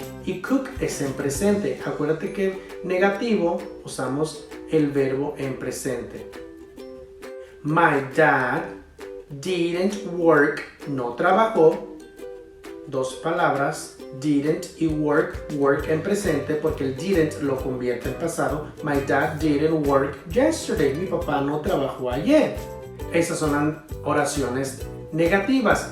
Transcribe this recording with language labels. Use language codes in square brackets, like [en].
[es] Y cook es en presente. Acuérdate que negativo usamos el verbo en presente. [en] My dad didn't work. [es] No trabajó. 2 palabras, didn't y work. Work en presente porque el didn't lo convierte en pasado. [en] My dad didn't work yesterday. [es] Mi papá no trabajó ayer. Esas son oraciones negativas.